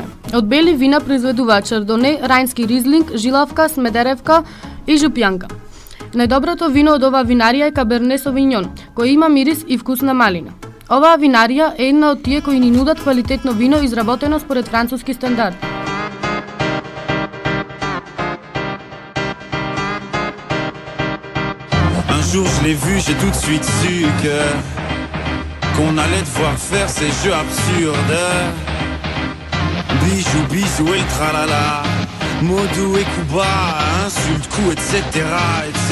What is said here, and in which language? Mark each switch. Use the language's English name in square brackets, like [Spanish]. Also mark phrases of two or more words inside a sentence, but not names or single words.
[Macedonian] Од бели вина произведуваат Шардоне, Рајнски Ризлинг, Жилавка, Смедеревка и Жупјанка. Најдоброто вино од оваа винарија е Каберне Совиньон, кој има мирис и вкус на малина. Оваа винарија е една од тие кои ни нудат квалитетно вино изработено според француски стандарди. [French] Un jour je l'ai vu, j'ai tout de suite su qu'on allait devoir faire ces jeux absurdes. Bijou, bisou et le tralala, Modou et Kuba, insulte, coup, etc., etc.